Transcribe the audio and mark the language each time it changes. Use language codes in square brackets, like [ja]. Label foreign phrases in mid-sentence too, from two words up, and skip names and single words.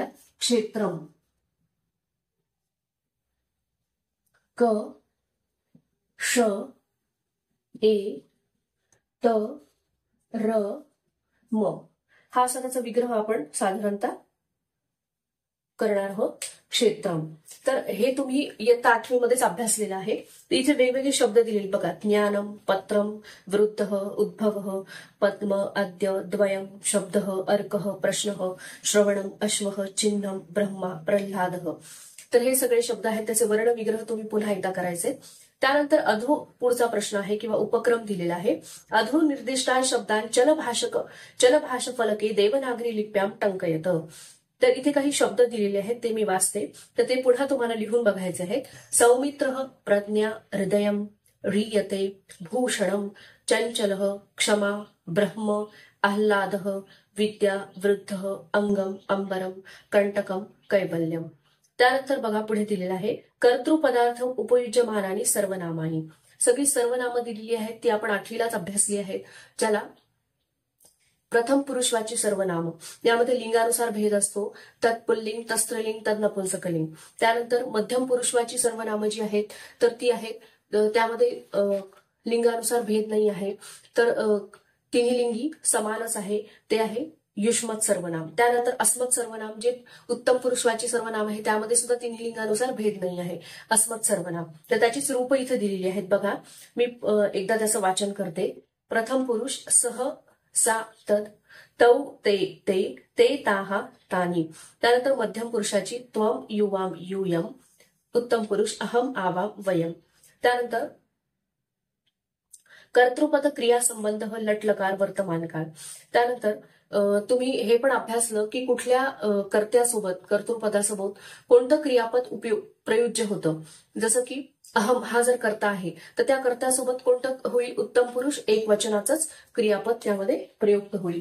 [mr] क्षेत्रम, क, श, ए, त, र, म हा असा त्याचा विग्रह आपण साधारणतः करणार क्षेत्रम. तर हे तुम्ही इयत्ता 8वी मध्येच अभ्यासलेलं आहे. तर इथे वेगवेगळे शब्द दिलेले बघा. [sa] ज्ञानम, पत्रम, वृत्त, उद्भव, पद्म, अद्य, द्वयम, शब्द, अर्क, प्रश्न, श्रवणम, अश्व, चिन्हम, ब्रह्मा, प्रल्हाद. [mr] तर हे सगळे शब्द आहेत, त्याचे वर्ण विग्रह तुम्ही पुन्हा एकदा करायचे. त्यानंतर अधो पुढचा प्रश्न आहे किंवा उपक्रम दिलेला आहे. [sa] अधो निर्दिष्टान शब्दान चलभाष फलके देवनागरी लिप्याम टंकयत. [mr] तर इथे काही शब्द दिलेले आहेत, ते मी वाचते. तर ते पुन्हा तुम्हाला लिहून बघायचे आहेत. [sa] सौमित्र, प्रज्ञा, हृदयम, ह्रियते, भूषणम, चंचल, क्षमा, ब्रह्म, आह्लाद, विद्या, वृद्ध, अंगम, अंबरम, कंटकम, कैवल्यम. [mr] त्यानंतर बघा पुढे दिलेलं आहे. [sa] कर्तृपदार्थ उपयुज्यमानानी सर्वनामानी. [mr] सगळी सर्वनामं दिलेली आहेत, ती आपण 8वीलाच अभ्यासली आहेत. ज्याला प्रथम पुरुषवाची सर्वनाम, यामध्ये लिंगानुसार भेद असतो. तत्पुल्लिंग, तस्त्रीलिंग, तद्नपुंसकलिंग. त्यानंतर मध्यम पुरुषवाची सर्वनामं जी आहेत तर ती आहेत, त्यामध्ये लिंगानुसार भेद नाही आहे. तर तिन्ही लिंगी समानच आहे, ते आहे युष्मत सर्वनाम. त्यानंतर अस्मत् सर्वनाम, जे उत्तम पुरुषवाची सर्वनाम आहे, त्यामध्ये सुद्धा तिन्ही लिंगानुसार भेद नाही आहे, अस्मत् सर्वनाम. तर त्याचीच रूप इथे दिलेली आहेत बघा. मी एकदा त्याचं वाचन करते. [sa] प्रथम पुरुष सह, सा, तद, तौ, ते, ताहा, तानी. [mr] त्यानंतर मध्यम पुरुषाची [sa] त्वम, युवाम, यूयम. [mr] उत्तम पुरुष [sa] अहम, आवाम, वयम. [mr] त्यानंतर कर्तृपद क्रिया संबंध लट लकार वर्तमान काळ. त्यानंतर तुम्ही हे पण अभ्यासलं की कुठल्या कर्त्यासोबत, कर्तृपदासोबत कोणतं क्रियापद प्रयुज्य होतं. जसं की अहम हा जर कर्ता आहे तर त्या कर्त्यासोबत कोणतं होईल, उत्तम पुरुष एक वचनाचंच क्रियापद त्यामध्ये प्रयुक्त होईल.